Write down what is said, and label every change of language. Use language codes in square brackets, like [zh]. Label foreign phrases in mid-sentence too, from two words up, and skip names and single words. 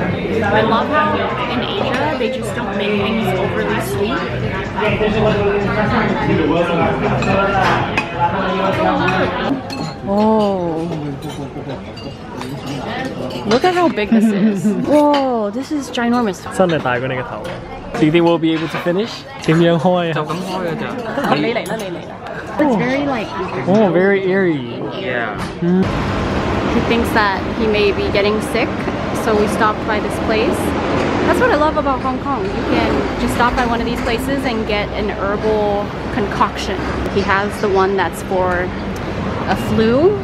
[en] I love how in Asia they just don't make things overly sweet. Oh. Look at how big this is. Whoa, this is ginormous. [yue] 真係大過你個頭。 [en] Do you think we'll be able to finish? [yue] 點樣開啊？就咁開㗎咋。你嚟啦，你嚟啦。 [en] It's very like... Oh, very airy. Yeah. He thinks that he may be getting sick, so we stopped by this place. That's what I love about Hong Kong. You can just stop by one of these places and get an herbal concoction. He has the one that's for a flu.